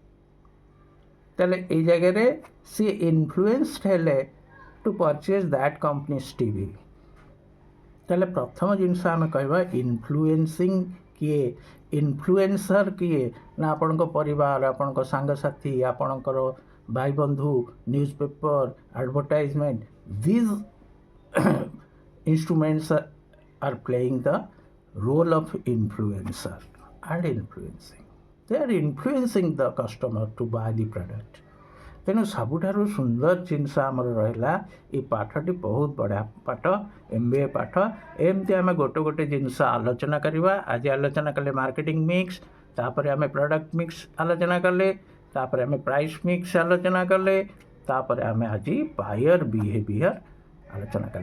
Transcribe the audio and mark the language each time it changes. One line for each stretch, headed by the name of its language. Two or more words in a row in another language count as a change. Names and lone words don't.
Odia: ତାହେଲେ ଏଇ ଜାଗାରେ ସିଏ ଇନଫ୍ଲୁଏନ୍ସଡ ହେଲେ
English: to purchase that company's TV.
Odia: ତାହେଲେ ପ୍ରଥମ ଜିନିଷ ଆମେ କହିବା ଇନଫ୍ଲୁଏନ୍ସିଂ କିଏ, ଇନଫ୍ଲୁଏନ୍ସର କିଏ ନା, ଆପଣଙ୍କ ପରିବାର, ଆପଣଙ୍କ ସାଙ୍ଗସାଥି, ଆପଣଙ୍କର ଭାଇ ବନ୍ଧୁ,
English: news paper, advertisement, these instruments are playing the role of influencer and influencing. They are influencing the customer to buy the product.
Odia: ତେଣୁ ସବୁଠାରୁ ସୁନ୍ଦର ଜିନିଷ ଆମର ରହିଲା, ଏ ପାଠଟି ବହୁତ ବଢ଼ିଆ ପାଠ, MBA ପାଠ। ଏମିତି ଆମେ ଗୋଟେ ଜିନିଷ ଆଲୋଚନା କରିବା। ଆଜି ଆଲୋଚନା କଲେ
English: marketing mix,
Odia: ତାପରେ ଆମେ
English: product mix
Odia: ଆଲୋଚନା କଲେ, ତାପରେ ଆମେ
English: price mix
Odia: ଆଲୋଚନା କଲେ, ତାପରେ ଆମେ ଆଜି
English: buyer behavior
Odia: ଆଲୋଚନା କଲେ।